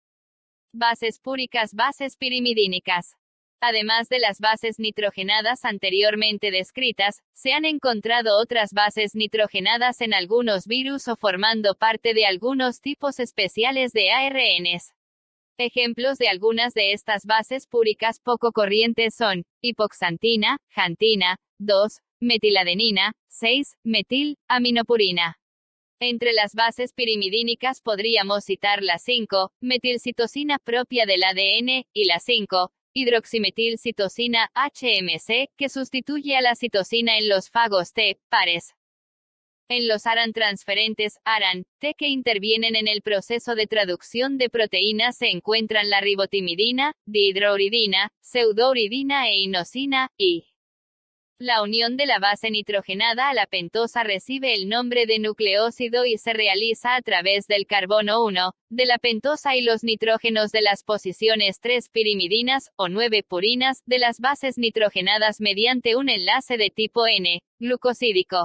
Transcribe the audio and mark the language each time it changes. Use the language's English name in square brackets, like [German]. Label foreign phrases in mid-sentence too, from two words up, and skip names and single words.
[Spanish] Bases púricas, bases pirimidínicas. Además de las bases nitrogenadas anteriormente descritas, se han encontrado otras bases nitrogenadas en algunos virus o formando parte de algunos tipos especiales de ARNs. Ejemplos de algunas de estas bases púricas poco corrientes son hipoxantina, xantina, 2, metiladenina, 6, metil, aminopurina. Entre las bases pirimidínicas podríamos citar la 5, metilcitosina propia del ADN, y la 5, hidroximetilcitosina, HMC, que sustituye a la citosina en los fagos T, pares. En los ARAN transferentes, ARAN, T que intervienen en el proceso de traducción de proteínas se encuentran la ribotimidina, dihidrouridina, pseudouridina e inosina, y la unión de la base nitrogenada a la pentosa recibe el nombre de nucleósido y se realiza a través del carbono 1, de la pentosa y los nitrógenos de las posiciones 3 pirimidinas, o 9 purinas, de las bases nitrogenadas mediante un enlace de tipo N, glucosídico.